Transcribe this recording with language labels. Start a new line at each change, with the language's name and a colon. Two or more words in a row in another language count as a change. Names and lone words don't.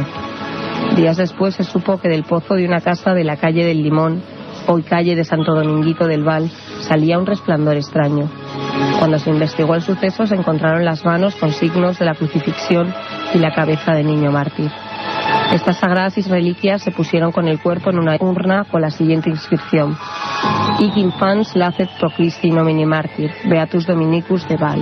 Spanish: Días después se supo que del pozo de una casa de la calle del Limón, hoy calle de Santo Dominguito del Val, salía un resplandor extraño. Cuando se investigó el suceso, se encontraron las manos con signos de la crucifixión y la cabeza del niño mártir. Estas sagradas reliquias se pusieron con el cuerpo en una urna con la siguiente inscripción:
Latin: Hic infans lacet proclisti nomini martir, Beatus Dominicus de Val.